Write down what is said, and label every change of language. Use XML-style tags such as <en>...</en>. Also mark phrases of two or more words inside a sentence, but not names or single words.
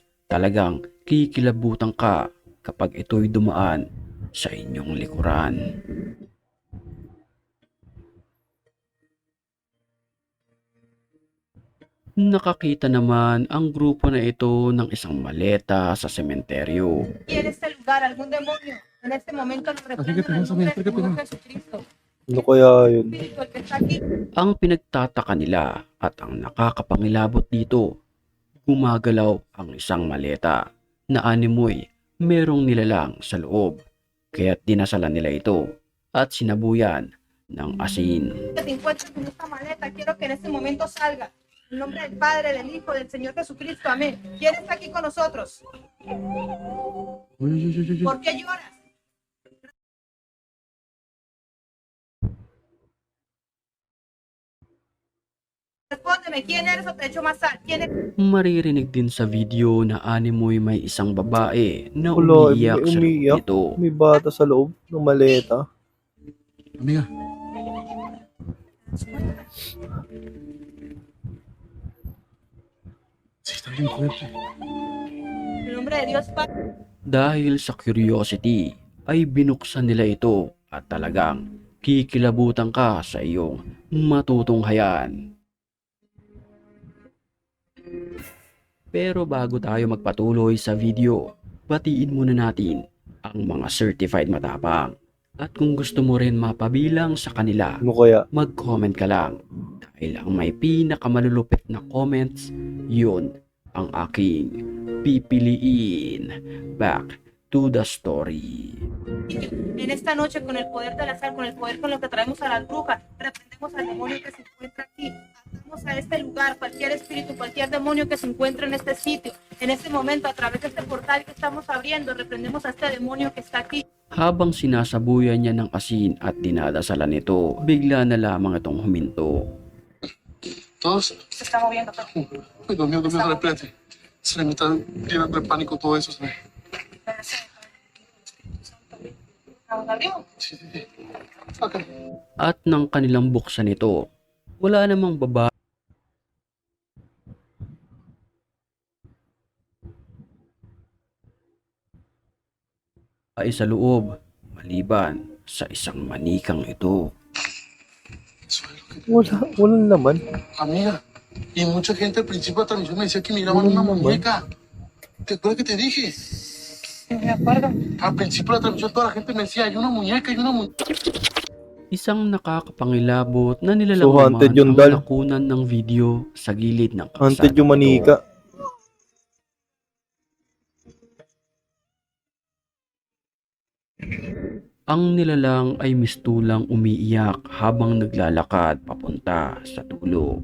<tl>Talagang kikilabutan ka kapag ito'y dumaan sa inyong likuran. Nakakita naman ang grupo na ito ng isang maleta sa sementeryo.</tl> <es>Y en este lugar algún demonio en este momento lo reprendo en el nombre del Señor Jesucristo.</es> <tl>Ano kaya yun?</tl> <es>Espíritu, el que está aquí,</es> <tl>Ang pinagtataka nila at ang nakakapangilabot dito, gumagalaw ang isang maleta na animoy merong nilalang sa loob. Kaya't dinasalan nila ito at sinabuyan ng asin.</tl> <es>que te encuentres en esta maleta, quiero que en este momento salga. En el nombre del Padre, del Hijo, del Señor Jesucristo, amén. ¿Quién está aquí con nosotros? ¿Por qué lloras? Respóndeme, ¿quién eres o te echo más sal? ¿Quién eres?</es> <tl>Maririnig din sa video na animoy may isang babae na Wala, umiiyak may sa loob umiiyak. nito. May bata sa loob ng maleta.</tl> <es>Amiga. Sí, está bien fuerte. En el nombre de Dios, Padre.</es> <tl>Dahil sa curiosity ay binuksan nila ito at talagang kikilabutan ka sa iyong matutunghayan. Pero bago tayo magpatuloy sa video, batiin muna natin ang mga certified matapang. At kung gusto mo rin mapabilang sa kanila, Ano kaya? mag-comment ka lang. Dahil ang may pinakamalulupit na comments, yun ang aking pipiliin.</tl> <en>Back to the story.</en> <es>En esta noche, con el poder de la sal, con el poder con lo que traemos a las brujas, reprendemos al demonio que se encuentra aquí. Atamos a este lugar, cualquier espíritu, cualquier demonio que se encuentre en este sitio. En este momento, a través de este portal que estamos abriendo, reprendemos a este demonio que está aquí.</es> <tl>Habang sinasabuyan niya ng asin at dinadasalan nito, bigla na lamang itong huminto.</tl> <es>¿Todos? Se está moviendo todo. Ay, Dios mío, espérate. Se le me está llenando de pánico todo eso. Se me... ¿Abrimos? Sí, sí, sí. Okay.</es> <tl>At nang kanilang buksan ito, wala namang babae sa loob, maliban sa isang manikang ito.</tl> <es>Eso es lo que...</es> <tl>Walang laman.</tl> <es>Amiga, y mucha gente al principio de la transmisión me decía que miraban una muñeca. ¿Te acuerdas que te dije? Me acuerdo. Al principio de la transmisión toda la gente me decía, hay una muñeca, hay una muñeca.</es> <tl>Isang nakakapangilabot na nilalang</tl> <en>So, haunted</en> <tl>naman yung ang dal. nakunan ng video sa gilid ng Haunted yung ito. manika. Ang nilalang ay mistulang umiiyak habang naglalakad papunta sa dulo.</tl>